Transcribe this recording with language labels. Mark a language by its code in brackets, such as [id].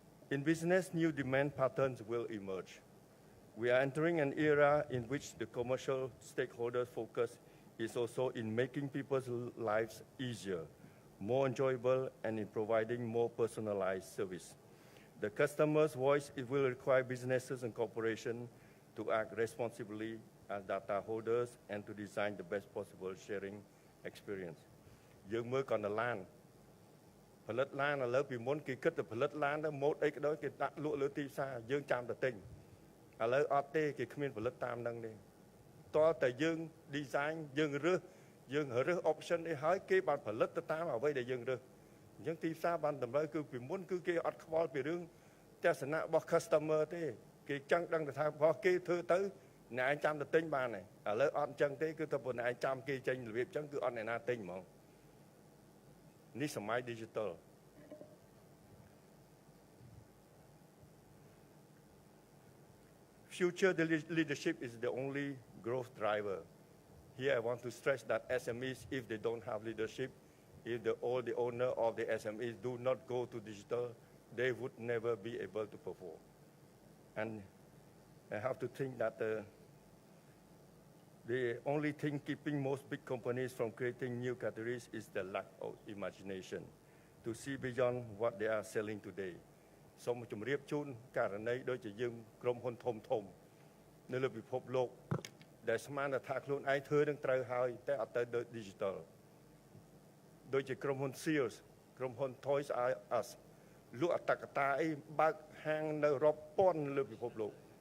[en] In business, new demand patterns will emerge. We are entering an era in which the commercial stakeholders' focus is also in making people's lives easier, more enjoyable, and in providing more personalized service. The customer's voice will require businesses and corporations to act responsibly as data holders and to design the best possible sharing experience. [km] យើងមើលកណ្ដាលឡានផលិតឡានឥឡូវពីមុនគេគិតតែផលិតឡានទៅម៉ូតអីក៏ដោយគេដាក់លក់លើទីផ្សារយើងចាំតែទិញឥឡូវអត់ទេគេគ្មានផលិតតាមហ្នឹងទេតើតែយើង design យើងរើ ស option អីហើយគេបានផលិតទៅតាមអ្វីដែលយើងរើសអញ្ចឹងទីផ្សារបានតម្រូវគឺពីមុនគឺគេអត់ខ្វល់ពីរឿងទស្សនៈរបស់ customer ទេគេចង់ដឹងថារបស់គេធ្វើទៅអ្នកឯងចាំតែទិញបានទេឥឡូវអត់អញ្ចឹងទេគឺតែប៉ុណ្ណេះឯងចាំគេចេញរបៀបអញ្ចឹងគឺអត់អ្នកណាទិញហ្មងនេះសម័យ digital [en] Future leadership is the only growth driver. Here I want to stress that SMEs, if they don't have leadership, if all the owner of the SMEs do not go to digital, they would never be able to perform. And I have to think that the only thing keeping most big companies from creating new categories is the lack of imagination to see beyond what they are selling today. [km] សូមជម្រាបជូនករណីដូចជាយើងក្រុមហ៊ុនធំនៅលើពិភពលោកដែលស្មានថាខ្លួនឯងធ្វើនឹងត្រូវហើយតែអត់ទៅ digital ដូចជាក្រុមហ៊ុន Sears ក្រុមហ៊ុន Toys R Us លក់អត្តកតាអីបើកហាងនៅរាប់ពាន់លើពិភពលោក